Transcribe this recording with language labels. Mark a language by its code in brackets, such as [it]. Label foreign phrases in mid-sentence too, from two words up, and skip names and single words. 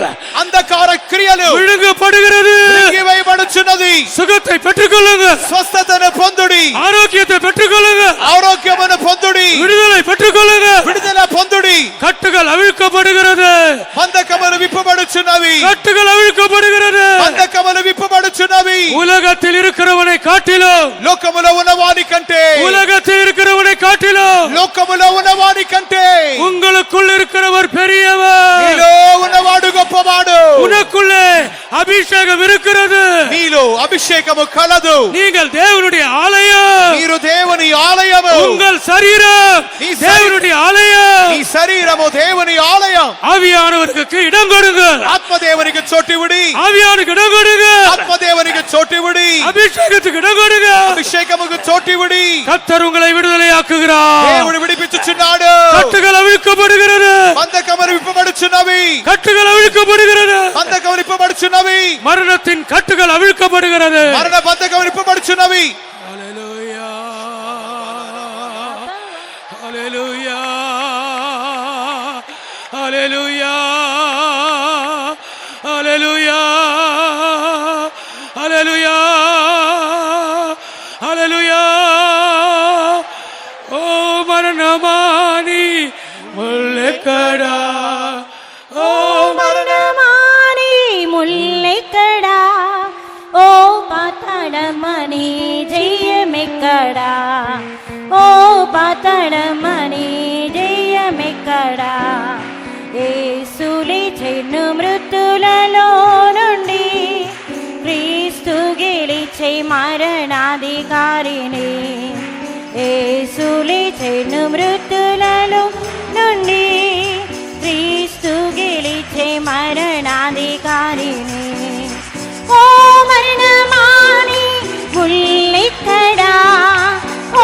[te] అంధకార క్రియలు [ta] விழுங்கப்படுகிறது. [te] మింగివేయబడుచున్నది. [ta] சுகத்தை பெற்றுக்கொள்ளுங்க. [te] స్వస్థతను పొందుడి. [ta] ஆரோக்கியத்தை பெற்றுக்கொள்ளுங்க. [te] ఆరోగ్యమును పొందుడి. [ta] விடுதலை பெற்றுக்கொள்ளுங்க. [te] విడుదల పొందుడి. [ta] கட்டுகள் அவிழ்க்கப்படுகிறது. [te] బంధకములు విప్పబడుచున్నవి. [ta] கட்டுகள் அவிழ்க்கப்படுகிறது. [te] బంధకములు విప్పబడుచున్నవి. [ta] உலகத்தில் இருக்கிறவனை காட்டிலும், [te] లోకములో ఉన్నవాని కంటే, [ta] உலகத்தில் இருக்கிறவனை காட்டிலும் [te] లోకములో ఉన్నవాని కంటే [ta] உங்களுக்குள் இருக்கிறவர் பெரியவர். [te] నీలో ఉన్నవాడు గొప్పవాడు. [ta] உனக்குள்ளே அபிஷேகம் இருக்கிறது. [te] నీలో అభిషేకము కలదు. [ta] நீங்கள் தேவனுடைய ஆலயம். [te] మీరు దేవుని ఆలయము. [ta] உங்கள் சரீரம் நீ தேவனுடைய ஆலயம். [te] నీ శరీరము దేవుని ఆలయం. [ta] ஆவியானவருக்கு இடம் கொடுங்க. [te] ఆత్మదేవునికి చోటివుడి. [ta] ஆவியானுக்கு இடம் கொடுங்க. [te] ఆత్మదేవునికి చోటివుడి. [ta] அபிஷேகத்துக்கு இடம் கொடுங்க. [te] అభిషేకముకు చోటివుడి. [ta] கர்த்தர் உங்களை விடுதலையாக்குகிறார். [te] దేవుడు విడిపించుచున్నాడు. [ta] கட்டுகள் அவிழ்க்கப்படுகிறது. [te] బంధకములు విప్పబడుచున్నవి. [ta] கட்டுகள் அவிழ்க்கப்படுகிறது. [te] బంధకములు విప్పబడుచున్నవి. [ta] மரணத்தின் கட்டுகள் அவிழ்க்கப்படுகிறது. [te] మరణ బంధకములు విప్పబడుచున్నవి. [ta] ஹல்லேலூயா, ஹல்லேலூயா, ஹல்லேலூயா, ஹல்லேலூயா, ஹல்லேலூயா, ஹல்லேலூயா. [te] ఓ మరణమాని ముల్లెక్కడా, ఓ మరణమాని ముల్లెక్కడా, ఓ పాతాళమాని జయమెక్కడా. పాతడమని జయమెక్కడా యేసు లేచెను మృతులలో నుండి క్రీస్తు గెలిచే మరణాధికారిని యేసు లేచెను మృతులలో నుండి క్రీస్తు గెలిచే మరణాధికారిని ఓ మరణమాని ముల్లెక్కడా ఓ